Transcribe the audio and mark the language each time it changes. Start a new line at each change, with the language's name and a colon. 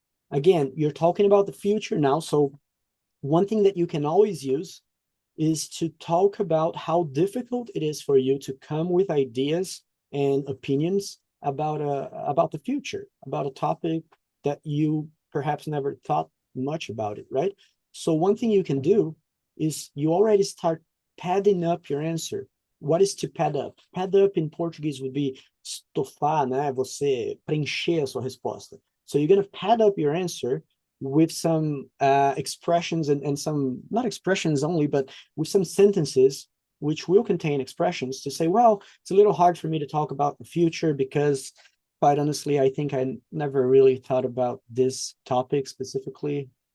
English: Again, you're talking about the future now. So one thing that you can always use is to talk about how difficult it is for you to come with ideas and opinions about the future, about a topic that you perhaps never thought much about it, right? So one thing you can do is you already start padding up your answer. What is to pad up? Pad up in Portuguese would be estofar, né?
Portuguese: Você preencher a sua resposta.
English: So you're going to pad up your answer with some expressions and some, not expressions only, but with some sentences which will contain expressions to say, well, it's a little hard for me to talk about the future because quite honestly, I think I never really thought about this topic specifically.